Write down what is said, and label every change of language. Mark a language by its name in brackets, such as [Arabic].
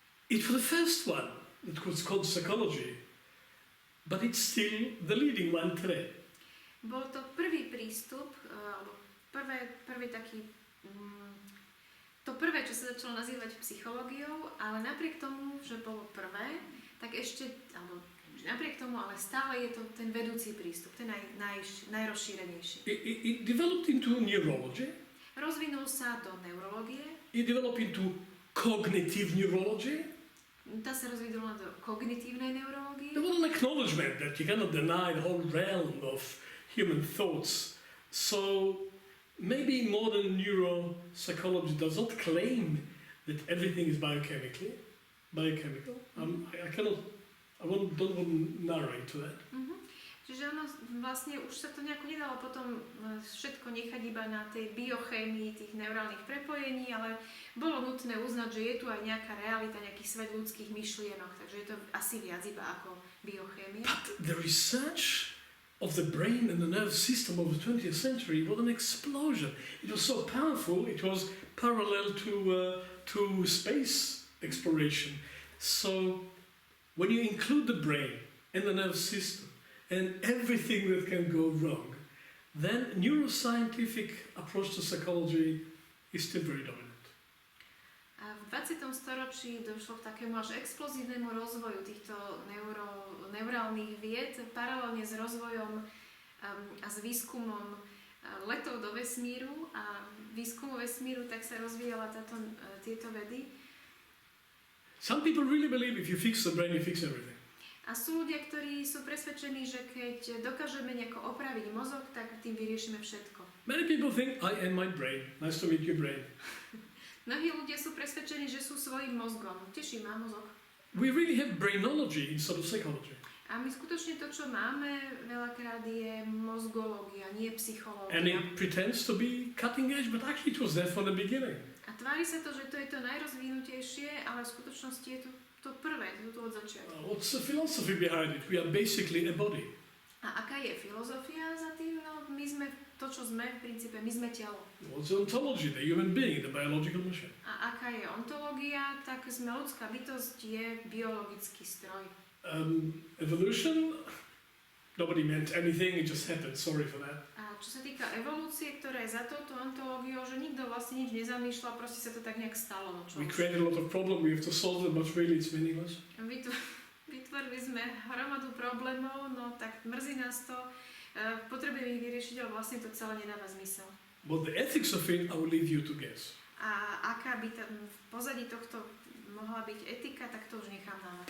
[English] It was the first one that was called psychology, but it's still the leading one today. [Slovak] Bol to prvý prístup, alebo prvý taký to prvé, čo sa začalo nazývať psychológiou, ale napriek tomu, že bolo prvé, tak ešte, alebo napriek tomu, ale stále je to ten vedúci prístup, ten najrozšírenejší. [English] It developed into neurology. [Slovak] Rozvinul sa do neurológie. [English] It developed into cognitive neurology. [Slovak] Tá sa rozvinula do kognitívnej neurológie. [English] There was an acknowledgement that you cannot deny the whole realm of human thoughts. So maybe modern neuropsychology does not claim that everything is biochemical. I don't want to narrow into that. Mm-hmm. [Slovak] Čiže ono vlastne už sa to nejako nedalo potom všetko nechať iba na tej biochémii tých neurálnych prepojení, ale bolo nutné uznať, že je tu aj nejaká realita, nejaký svet ľudských myšlienok, takže je to asi viac iba ako biochémia. [English] But the research of the brain and the nervous system of the 20th century was an explosion. It was so powerful, it was parallel to space exploration. So when you include the brain and the nervous system and everything that can go wrong, then neuroscientific approach to psychology is still very dominant. [Slovak] A v 20. storočí došlo k takému až explozívnemu rozvoju týchto neurálnych vied paralelne s rozvojom a s výskumom letov do vesmíru a výskumu vesmíru, tak sa rozvíjala tieto vedy. [English] Some people really believe if you fix the brain, you fix everything. [Slovak] A sú ľudia, ktorí sú presvedčení, že keď dokážeme nejako opraviť mozog, tak tým vyriešime všetko. [English] Many people think, I am my brain. Nice to meet your brain. [Slovak] Mnohí ľudia sú presvedčení, že sú svojím mozgom. Teší ma mozog. [English] We really have brainology instead of psychology. [Slovak] A my skutočne to, čo máme, veľakrát je mozgológia, nie psychológia. [English] And it pretends to be cutting edge, but actually it was there from the beginning. [Slovak] A tvári sa to, že to je to najrozvinutejšie, ale v skutočnosti je to prvé, to od začiatku. [English] What's the philosophy behind it? We are basically a body. [Slovak] A aká je filozofia za tým? No, my sme to, čo sme v princípe, my sme telo. [English] What's ontology? The human being, the biological machine. [Slovak] A aká je ontológia? Tak sme ľudská bytosť, je biologický stroj. [English] Evolution? Nobody meant anything, it just happened. Sorry for that. [Slovak] A čo sa týka evolúcie, ktorá je za touto ontológiou, že nikto vlastne nič nezamýšľa, proste sa to tak nejak stalo. No čo? [English] We created a lot of problems, we have to solve them, but really it's meaningless. [Slovak] Vytvorili sme hromadu problémov, no tak mrzí nás to, potrebujeme ich vyriešiť, ale vlastne to celé nedáva zmysel. [English] But the ethics of it, I will leave you to guess. [Slovak] A aká by tam v pozadí tohto mohla byť etika, tak to už nechám na vás.